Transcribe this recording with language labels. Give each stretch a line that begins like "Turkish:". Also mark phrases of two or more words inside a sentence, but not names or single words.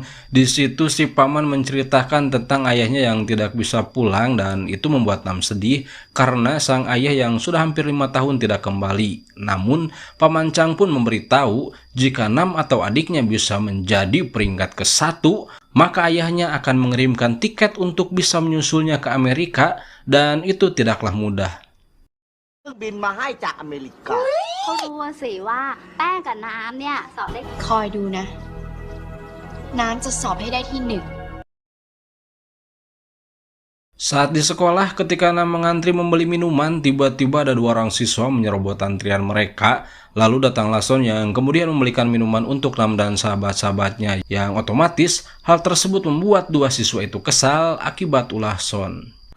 Indonesian: Di situ si paman menceritakan tentang ayahnya yang tidak bisa pulang, dan itu membuat Nam sedih karena sang ayah yang sudah hampir 5 tahun tidak kembali. Namun Paman Chang pun memberitahu jika Nam atau adiknya bisa menjadi peringkat ke-1, maka ayahnya akan mengirimkan tiket untuk bisa menyusulnya ke Amerika, dan itu tidaklah mudah.
Thai: บินมาให้จากอเมริกา เขารู้อะสิว่าแป้งกับน้ำเนี่ยสอบได้ คอยดูนะ น้ำจะสอบให้ได้ที่ 1
Indonesian: Saat di sekolah, ketika Nam mengantri membeli minuman, tiba-tiba ada 2 orang siswa menyerobot antrian mereka. Lalu datanglah Son yang kemudian membelikan minuman untuk Nam dan sahabat-sahabatnya, yang otomatis hal tersebut membuat 2 siswa itu kesal akibat ulah Son.